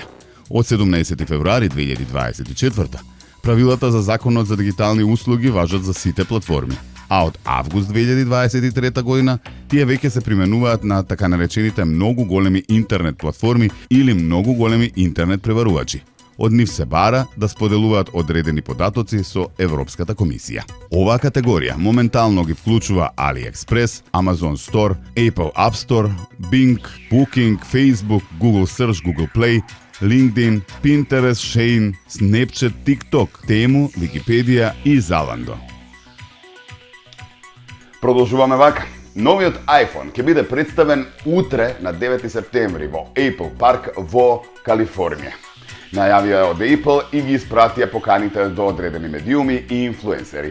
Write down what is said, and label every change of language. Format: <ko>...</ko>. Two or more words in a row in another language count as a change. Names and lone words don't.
<mk>Од 17 февруари 2024 правилата за Законот за дигитални услуги важат за сите платформи, а од август 2023 година тие веќе се применуваат на така наречените многу големи интернет платформи или многу големи интернет пребарувачи. Од нив се бара да споделуваат одредени податоци со Европската комисија. Оваа категорија моментално ги вклучува AliExpress, Amazon Store, Apple App Store, Bing, Booking, Facebook, Google Search, Google Play, LinkedIn, Pinterest, Shein, Snapchat, TikTok, Temu, Wikipedia и Zalando. Продолжуваме вака. Новиот iPhone ќе биде представен утре на 9 септември во Apple Park во Калифорнија. Најавија од Apple и ги испратија поканите до одредени медиуми и инфлуенсери.</mk>